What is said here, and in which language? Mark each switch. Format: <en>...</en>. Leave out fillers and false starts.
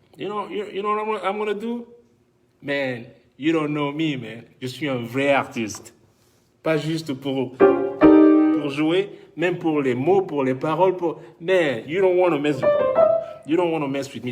<en>You know what I'm going to do? Man, you don't know me, man.</en> <fr>Je suis un vrai artiste. Pas juste pour jouer, même pour les mots, pour les paroles.</fr> <en>Man, you don't want to mess with me. You don't want to mess with me.</en>